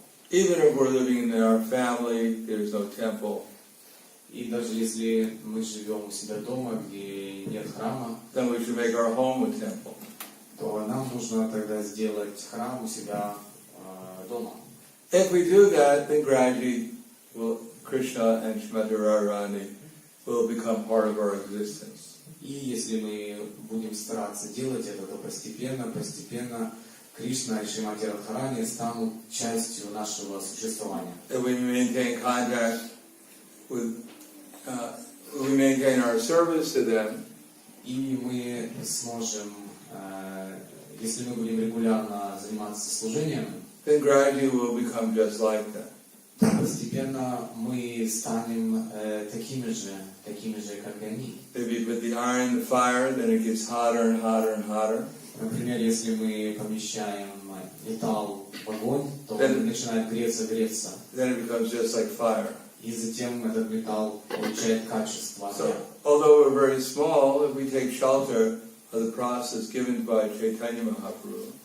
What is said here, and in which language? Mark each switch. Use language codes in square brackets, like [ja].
[en] Even if we're living in our family, there's no temple, [ru] И даже если мы живем у себя дома, где нет храма, [en] then we should make our home a temple. [ru] то нам нужно тогда сделать храм у себя дома. [en] If we do that, then gradually Krishna and Srimati Radharani will become part of our existence. [ru] И если мы будем стараться делать это, то постепенно Кришна и Шримати Радхарани станут частью нашего существования. [en] If we maintain contact with, we maintain our service to them, [ru] И мы сможем, если мы будем регулярно заниматься служением, [en] then gradually we'll become just like them. [ru] то постепенно мы станем такими же, как и они. [en] If you put the iron in the fire, then it gets hotter and hotter and hotter. [ru] Например, если мы помещаем металл в огонь, то он начинает греться. [en] Then it becomes just like fire. [ru] И затем этот металл получает качество огня. [en] So, although we're very small, if we take shelter of the process given by Chaitanya Mahaprabhu,